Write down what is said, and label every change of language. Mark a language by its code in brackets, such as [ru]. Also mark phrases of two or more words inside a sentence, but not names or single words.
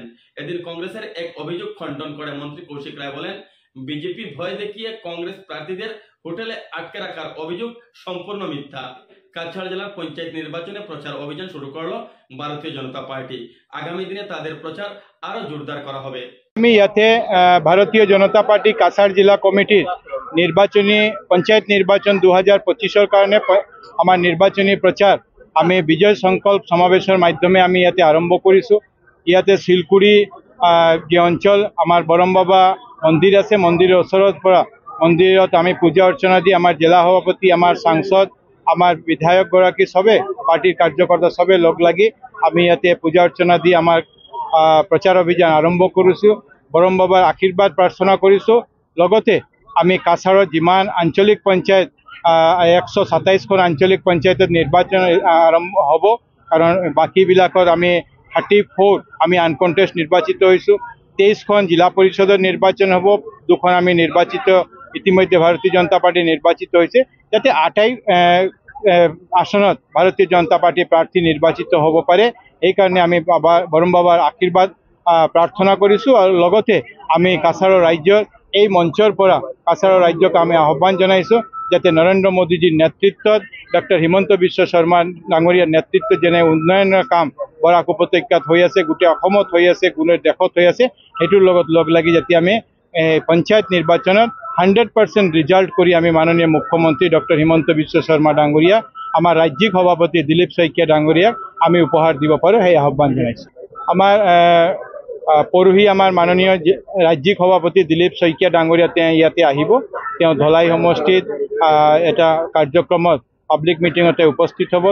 [bn] এদিন কংগ্রেসের এক অভিযোগ খণ্ডন করে মন্ত্রী কৌশিক রায় বলেন, বিজেপি ভয় দেখিয়ে কংগ্রেস প্রার্থীদের হোটেলে আটকে রাখার অভিযোগ সম্পূর্ণ মিথ্যা। কাছাড় জেলার পঞ্চায়েত নির্বাচনে প্রচার অভিযান শুরু করল ভারতীয় জনতা পার্টি। আগামী দিনে তাদের প্রচার আরো জোরদার করা হবে। আমি ইয়াতে ভারতীয় জনতা পার্টি কাছাড় জিলা কমিটির নির্বাচনী পঞ্চায়েত নির্বাচন 2025-ৰ কাৰণে আমার নির্বাচনী প্রচার আমি বিজয় সংকল্প সমাবেশের মাধ্যমে আমি ইয়াতে আরম্ভ করেছো। ইয়াতে শিলকুড়ি যে অঞ্চল আমার বরমবাবা মন্দির আছে, মন্দিরের ওচৰত পৰা মন্দিৰত আমি পূজা অর্চনা দি আমার জেলা সভাপতি, আমার সাংসদ, আমার বিধায়কগৰাকী সবে পার্টির কার্যকর্তা সবে লগ লাগি আমি ইয়াতে পূজা অর্চনা দি আমার প্রচার অভিযান আরম্ভ করেছো। বরমবাবার আশীর্বাদ প্রার্থনা করেছো। লগতে আমি কাছাড়ৰ যিমান আঞ্চলিক পঞ্চায়েত 127খন আঞ্চলিক পঞ্চায়েতত নির্বাচন আরম্ভ হব, কারণ বাকিবিলাকত আমি 34 আমি আনকন্টেস্ট নির্বাচিত হয়েছো। 23খন জিলা পরিষদের নির্বাচন হব, 2খন আমি নির্বাচিত ইতিমধ্যে ভারতীয় জনতা পার্টি নির্বাচিত হয়েছে, যাতে 8টাই আসনত ভারতীয় জনতা পার্টি প্রার্থী নির্বাচিত হব পারে। এই কারণে আমি বরমবাবার আশীর্বাদ প্রার্থনা করেছো। [as] আর লগতে আমি কাছাড়ৰ রাজ্যৰ এই মঞ্চৰ পৰা কাছাড়ৰ রাজ্যক আমি আহ্বান জানাইছো, যাতে নরেন্দ্র মোদীজির নেতৃত্বত ডক্টর হিমন্ত বিশ্ব শর্মা ডাঙৰীয়াৰ নেতৃত্বত যেনে উন্নয়নের কাম বৰাক উপত্যকাত হৈ আছে, গোটেই অসমত হৈ আছে, গোটেই দেশত হৈ আছে, সেইটোৰ লগত লগ লাগি যাতে আমি পঞ্চায়েত নির্বাচনত 100% রিজাল্ট করে আমি মাননীয় মুখ্যমন্ত্রী ডক্টর হিমন্ত বিশ্ব শর্মা ডাঙৰীয়া, আমার রাজ্যিক সভাপতি দিলীপ শইকীয়া ডাঙৰীয়াক আমি উপহার দিব পাৰোঁ, সেই আহ্বান জানাইছো। আমার পৰহি আমাৰ মাননীয় ৰাজ্যিক সভাপতি দিলীপ শইকীয়া ডাঙৰীয়া ইয়াতে আহিব। ধলাই সমষ্টিত এটা কাৰ্যক্ৰমত পাব্লিক মিটিঙতে উপস্থিত হ'ব।